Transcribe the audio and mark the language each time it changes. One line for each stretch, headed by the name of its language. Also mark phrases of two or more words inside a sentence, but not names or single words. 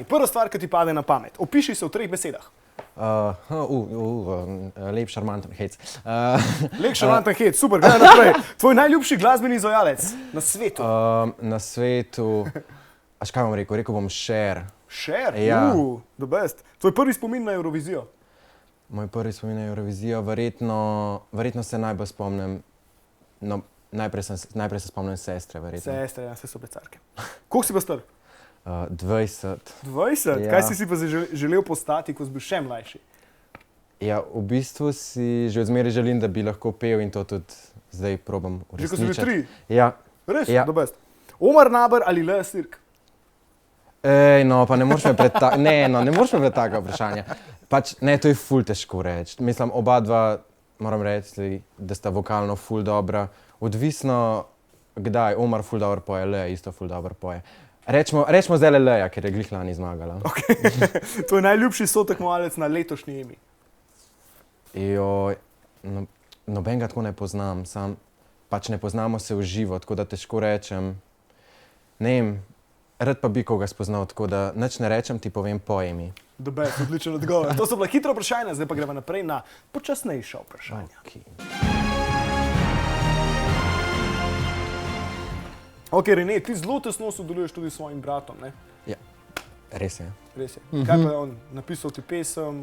Slovenian: Prva stvar, ki ti pade na pamet. Opiši se v 3 besedah. Lep, šarmanten hec. Lep, šarmanten hec, super, gledaj naprej. Tvoj najljubši glasbeni izvajalec na svetu? Na svetu, kaj bom rekel? Rekel bom Cher. Cher? Ja.
English: The best.
Slovenian: Tvoj prvi spomin na Eurovizijo? Moj prvi spomin na Eurovizijo, verjetno se najbolj spomnim, no, najprej se spomnim sestre, verjetno. Sestre, ja, vse so becarke. Koliko si pa star? 20. 20? Ja. Kaj si pa želel postati, ko si bil še mlajši? Ja, v bistvu si že odmeraj želim, da bi lahko pel in to tudi zdaj probam uresničiti. Že ko si bil 3? Ja. Res? Ja.
English: The best.
Slovenian: Omar Naber ali Lea Sirk? Ej, no, pa ne moreš me pred taka vprašanja. Pač, ne, to je ful težko reči. Mislim, oba dva, moram reči, da sta vokalno ful dobra. Odvisno, kdaj. Omar ful dobro poje, Lea isto ful dobro poje. Rečemo zdaj Lea, ker je glih lani zmagala. Okay. To je najljubši sotekmovalec na letošnji Emi. Joj, nobenega tako ne poznam, pač ne poznamo se v živo, tako da težko rečem. Ne vem, rad pa bi koga spoznal, tako da nič ne rečem, ti povem po Emi.
English: The best,
Slovenian: odličen odgovor. To so bila hitra vprašanja, zdaj pa gremo naprej na počasnejša vprašanja. Okay. Ok, Rene, ti zelo tesno sodeluješ tudi s svojim bratom, ne? Ja, res je. Res je. Kaj pa je on napisal ti pesem?